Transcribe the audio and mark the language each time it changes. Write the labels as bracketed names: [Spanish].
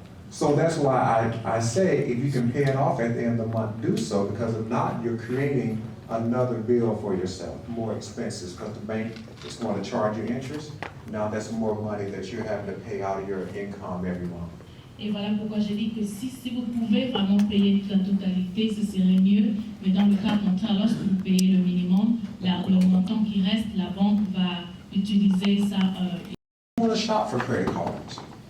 [English] So that's why I say if you can pay it off at the end of the month, do so, because if not, you're creating another bill for yourself, more expenses, because the bank is going to charge you interest. Now that's more money that you're having to pay out of your income every month. [French] Et voilà pourquoi je dis que si vous pouvez vraiment payer la totalité, ce serait mieux. Mais dans le cas contraire, lorsque vous payez le minimum, le montant qui reste, la banque va utiliser ça. [English] You want to shop for credit cards.